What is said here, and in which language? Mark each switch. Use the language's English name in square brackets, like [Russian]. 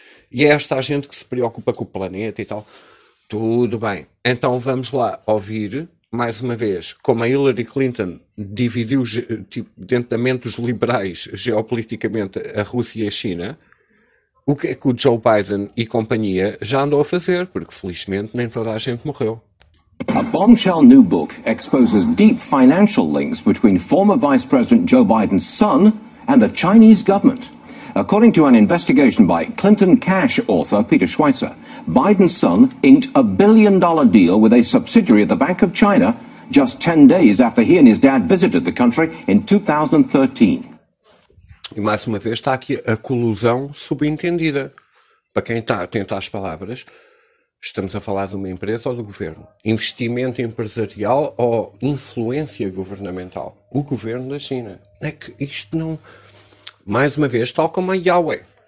[Portuguese] E é esta a gente que se preocupa com o planeta e tal. Tudo bem. Então vamos lá ouvir mais uma vez, como a Hillary Clinton dividiu dentro da mente dos liberais geopoliticamente a Rússia e a China, o que é que o Joe Biden e companhia já andou a fazer? Porque felizmente nem toda a gente morreu. [English] A bombshell new book exposes deep financial links between former Vice President Joe Biden's son and the Chinese government. According to an investigation by Clinton Cash author Peter Schweitzer, Biden's son inked a billion-dollar deal with a subsidiary of the Bank of China just 10 days after he and his dad visited the country in 2013. [Portuguese] E mais uma vez está aqui a colusão subentendida. Para quem está atento às palavras, estamos a falar de uma empresa ou do governo? Investimento empresarial ou influência governamental? O governo da China. É que isto não... Mais uma vez, tal como a Huawei.